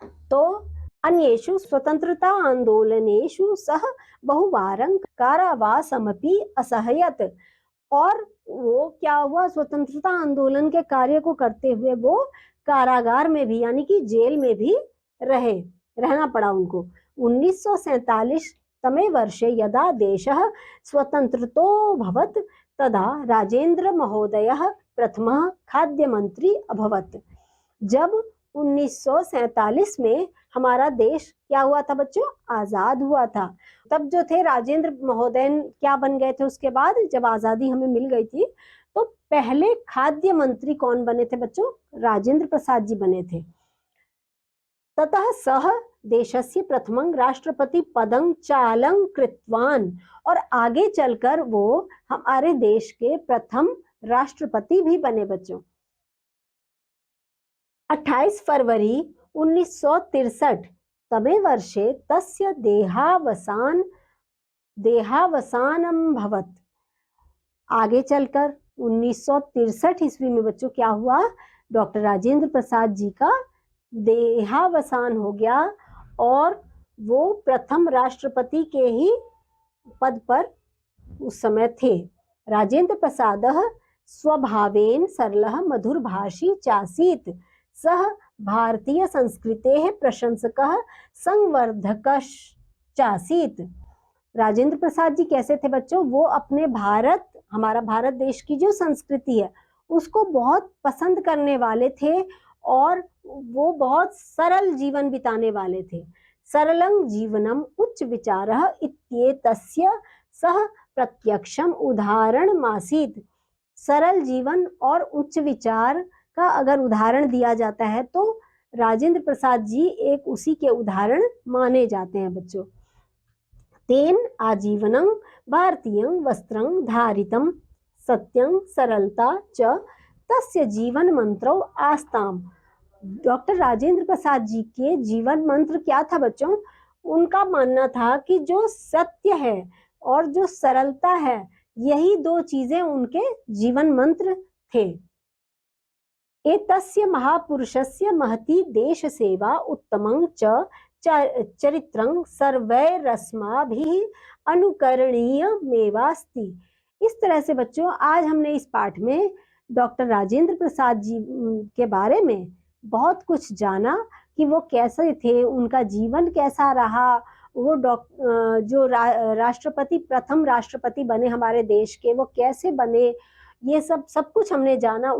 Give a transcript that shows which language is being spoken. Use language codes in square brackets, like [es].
[sa] तो अन्येषु स्वतंत्रता आंदोलनेषु सह बहुवारं कारावासमपि असहयत। [hi] और वो क्या हुआ, स्वतंत्रता आंदोलन के कार्य को करते हुए वो कारागार में भी, यानी कि जेल में भी रहना पड़ा उनको। [sa] 1947 तमे वर्षे यदा देशः स्वतंत्रतोऽभवत् तदा राजेंद्र महोदयः प्रथमः खाद्य मंत्री अभवत्। [hi] जब 1947 में हमारा देश क्या हुआ था बच्चों, आजाद हुआ था, तब जो थे राजेंद्र महोदय क्या बन गए थे उसके बाद, जब आजादी हमें मिल गई थी, तो पहले खाद्य मंत्री कौन बने थे बच्चों? राजेंद्र प्रसाद जी बने थे। [sa] ततः सह देशस्य प्रथमं राष्ट्रपति पदं चालं कृतवान, [hi] और आगे चलकर वो हमारे देश के प्रथम राष्ट्रपति भी बने बच्चों। [sa] 28 फरवरी 1963 तमे वर्षे तस्य देहावसानम भवत। [hi] आगे चलकर 1963 ईस्वी में बच्चों क्या हुआ? डॉक्टर राजेंद्र प्रसाद जी का देहावसान हो गया और वो प्रथम राष्ट्रपति के ही पद पर उस समय थे। [sa] राजेंद्र प्रसादः स्वभावेन सरलः मधुरभाषी चासीत्, सः भारतीय संस्कृतेः प्रशंसकः संवर्धकश्चासीत्। [hi] राजेंद्र प्रसाद जी कैसे थे बच्चों? वो अपने हमारा भारत देश की जो संस्कृति है उसको बहुत पसंद करने वाले थे और वो बहुत सरल जीवन बिताने वाले थे। [sa] सरलं जीवनम उच्च विचारः इत्येतस्य सह प्रत्यक्षम उदाहरणमासीत्। [hi] सरल जीवन और उच्च विचार का अगर उदाहरण दिया जाता है तो राजेंद्र प्रसाद जी एक उसी के उदाहरण माने जाते हैं बच्चों। [sa] तेन आजीवनं भारतीयं वस्त्रं धारितं सत्यं सरलता च तस्य जीवन मंत्रो आस्ताम। [hi] डॉक्टर राजेंद्र प्रसाद जी के जीवन मंत्र क्या था बच्चों? उनका मानना था कि जो सत्य है और जो सरलता है यही दो चीजें उनके जीवन मंत्र थे। [sa] एतस्य महापुरुषस्य महती देश सेवा उत्तमं च चरित्रं सर्वैरस्माभिः अनुकरणीयमेवास्ति। [hi] इस तरह से बच्चों आज हमने इस पाठ में डॉक्टर राजेंद्र प्रसाद जी के बारे में बहुत कुछ जाना कि वो कैसे थे, उनका जीवन कैसा रहा, वो प्रथम राष्ट्रपति बने हमारे देश के, वो कैसे बने, ये सब कुछ हमने जाना।